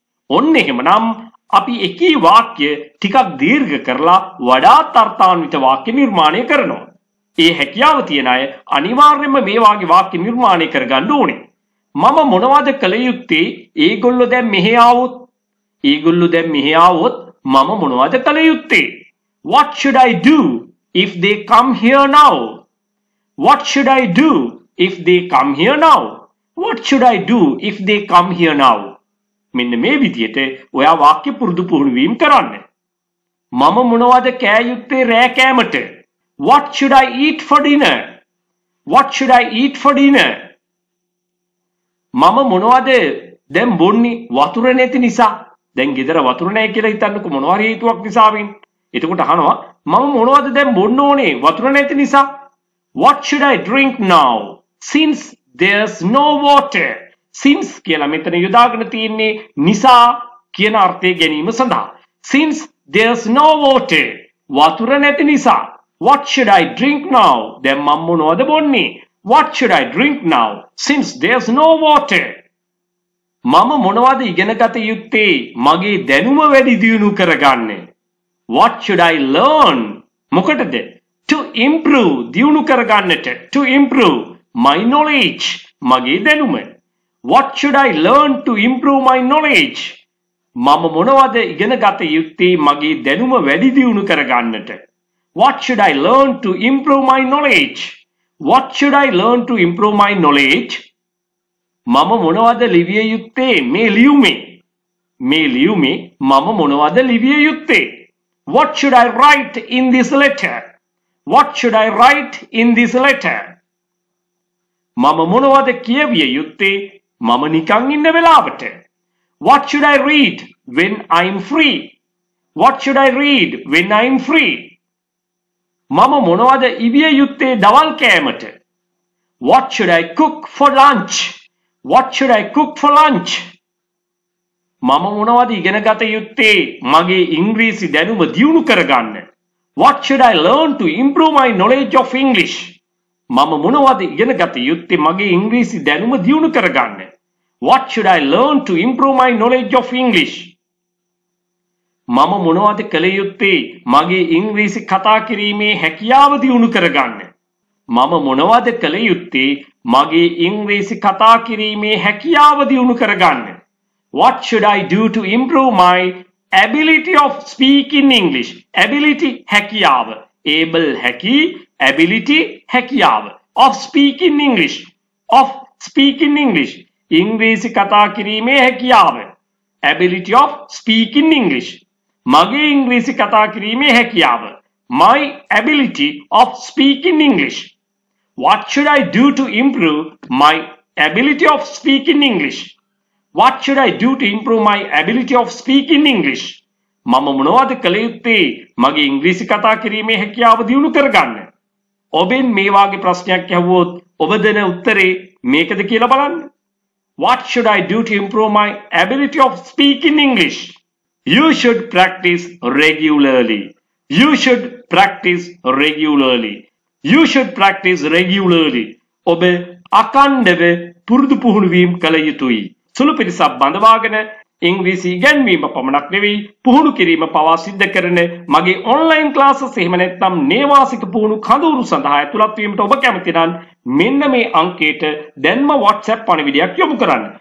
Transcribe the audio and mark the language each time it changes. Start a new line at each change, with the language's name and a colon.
Sinhala: ඔන්න එහෙමනම් අපි එකී වාක්‍ය ටිකක් දීර්ඝ කරලා වඩාත් අර්ථාන්විත වාක්‍ය නිර්මාණය කරනවා. ඒ හැකියාව තියෙන අය අනිවාර්යයෙන්ම මේ වාගේ වාක්‍ය නිර්මාණය කරගන්න ඕනේ. මම මොනවද කළ යුත්තේ? ඒගොල්ලෝ දැන් මෙහෙ ආවොත්. ඒගොල්ලෝ දැන් මෙහෙ ආවොත් මම මොනවද කළ යුත්තේ?
English: What should I do if they come here now? What should I do if they come here now? What should I do if they come here now?
Sinhala: මෙන්න මේ විදිහට ඔයා වාක්‍ය පුරුදු පුහුණු වීම කරන්න. මම මොනවද කෑ යුත්තේ රෑ කෑමට?
English: What should I eat for dinner? What should I eat for dinner?
Sinhala: මම මොනවද දැන් බොන්නේ වතුර නැති නිසා? දැන් ගෙදර වතුර නැහැ කියලා හිතන්නකො මොනවා හරි හේතුවක් නිසාවෙන්. එතකොට අහනවා මම මොනවද දැන් බොන්න ඕනේ වතුර නැති නිසා?
English: What should I drink now since there's no water?
Sinhala: Since කියලා මෙතන යොදාගෙන තියෙන්නේ නිසා කියන අර්ථය ගැනීම සඳහා.
English: Since there's no water.
Sinhala: වතුර නැති නිසා.
English: What should I drink now?
Sinhala: දැන් මම මොනවද බොන්නේ?
English: What should I drink now? Since there's no water.
Sinhala: මම මොනවද ඉගෙන ගත යුත්තේ? මගේ දැනුම වැඩි දියුණු කරගන්න.
English: What should I learn?
Sinhala: මොකටද?
English: To improve.
Sinhala: දියුණු කරගන්නට.
English: To improve my knowledge.
Sinhala: මගේ දැනුම.
English: What should I learn to improve my knowledge?
Sinhala: මම මොනවද ඉගෙන ගත යුත්තේ මගේ දැනුම වැඩි දියුණු කරගන්නට?
English: What should I learn to improve my knowledge? What should I learn to improve my knowledge?
Sinhala: මම මොනවද ලිවිය යුත්තේ මේ ලියුමේ? මේ ලියුමේ මම මොනවද ලිවිය යුත්තේ?
English: What should I write in this letter? What should I write in this letter?
Sinhala: මම මොනවද කියවිය යුත්තේ මම නිකන් ඉන්න වෙලාවට?
English: What should I read when I'm free? What should I read when I'm free?
Sinhala: මම මොනවද ඉවිය යුත්තේ දවල් කෑමට?
English: What should I cook for lunch? What should I cook for lunch?
Sinhala: මම මොනවද ඉගෙන ගත යුත්තේ මගේ ඉංග්‍රීසි දැනුම දියුණු කරගන්න?
English: What should I learn to improve my knowledge of English?
Sinhala: මම මොනවද ඉගෙන ගත යුත්තේ මගේ ඉංග්‍රීසි දැනුම දියුණු කරගන්න?
English: What should I learn to improve my knowledge of English?
Sinhala: මම මොනවද කළ යුත්තේ මගේ ඉංග්‍රීසි කතා කිරීමේ හැකියාව දියුණු කරගන්න? මම මොනවද කළ යුත්තේ මගේ ඉංග්‍රීසි කතා කිරීමේ හැකියාව දියුණු කරගන්න?
English: What should I do to improve my ability of speaking English? Ability හැකියාව. Able හැකි, ability හැකියාව. Of speaking English. Of speaking English.
Sinhala: ඉංග්‍රීසි කතා කිරීමේ හැකියාව.
English: Ability of speaking English.
Sinhala: මගේ ඉංග්‍රීසි කතා කිරීමේ හැකියාව.
English: My ability of speaking English. What should I do to improve my ability of speaking English? What should I do to improve my ability of speaking English?
Sinhala: මම මොනවද කළ යුත්තේ මගේ ඉංග්‍රීසි කතා කිරීමේ හැකියාව දියුණු කරගන්න? ඔබෙන් මේ වාගේ ප්‍රශ්නයක් ඇහුවොත් ඔබ දෙන උත්තරේ මේකද කියලා බලන්න.
English: What should I do to improve my ability of speaking English? You should practice regularly. You should practice regularly. You should practice regularly.
Sinhala: ඔබ අකණ්ඩව පුරුදු පුහුණු වීම කළ යුතුයි. සුළු පිරිසක් බඳවාගෙන ඉංග්‍රීසි ඉගෙනීම පමණක් නෙවෙයි පුහුණු කිරීම පවා සිද්ධ කරන මගේ ඔන්ලයින් ක්ලාසස් එහෙම නැත්නම් නේවාසික පුහුණු කඳවුරු සඳහා ඇතුළත් වීමට ඔබ කැමති නම් මෙන්න මේ අංකයට දැන්ම WhatsApp පණිවිඩයක් යොමු කරන්න.